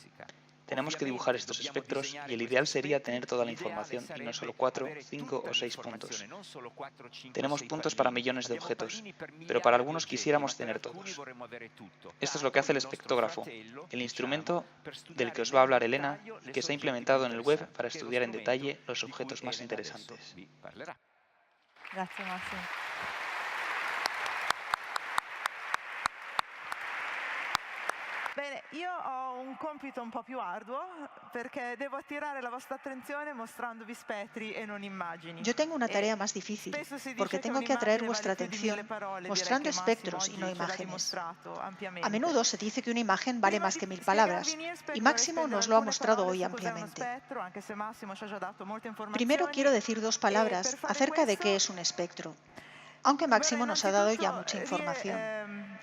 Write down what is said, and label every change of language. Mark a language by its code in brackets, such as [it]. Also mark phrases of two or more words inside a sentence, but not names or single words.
[es] Tenemos que dibujar estos espectros y el ideal sería tener toda la información y no solo 4, 5 o 6 puntos. Tenemos puntos para millones de objetos, pero para algunos quisiéramos tener todos. Esto es lo que hace el espectógrafo, el instrumento del que os va a hablar Elena y que se ha implementado en el web para estudiar en detalle los objetos más interesantes. [it] Grazie Massimo. Bene, io ho un compito un po' più arduo perché devo attirare la vostra attenzione mostrandovi spettri e non immagini. [es] Yo tengo una tarea más difícil porque tengo que atraer vuestra atención mostrando espectros y no imágenes. A menudo se dice que una imagen vale más que 1000 palabras y Máximo nos lo ha mostrado hoy ampliamente. Primero quiero decir 2 palabras acerca de qué es un espectro, aunque Máximo nos ha dado ya mucha información.